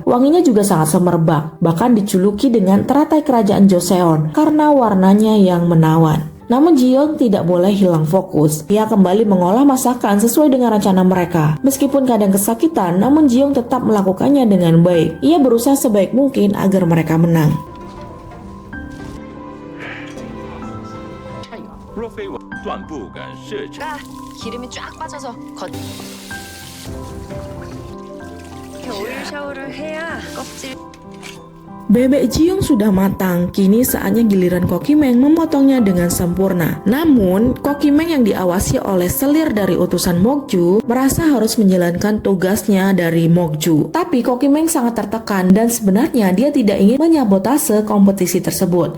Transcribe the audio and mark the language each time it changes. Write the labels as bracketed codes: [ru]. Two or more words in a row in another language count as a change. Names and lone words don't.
[id] Wanginya juga sangat semerbak, bahkan dijuluki dengan teratai kerajaan Joseon karena warnanya yang menawan. Namun Ji-young tidak boleh hilang fokus. Ia kembali mengolah masakan sesuai dengan rencana mereka. Meskipun kadang kesakitan, namun Ji-young tetap melakukannya dengan baik. Ia berusaha sebaik mungkin agar mereka menang. [ko] 기름이 쫙 빠져서 오일 샤워를 해야 껍질 [id] Bebek Ji-young sudah matang, kini saatnya giliran Kokimeng memotongnya dengan sempurna. Namun, Kokimeng yang diawasi oleh selir dari utusan Mokju merasa harus menjalankan tugasnya dari Mokju. Tapi Kokimeng sangat tertekan dan sebenarnya dia tidak ingin menyabotase kompetisi tersebut.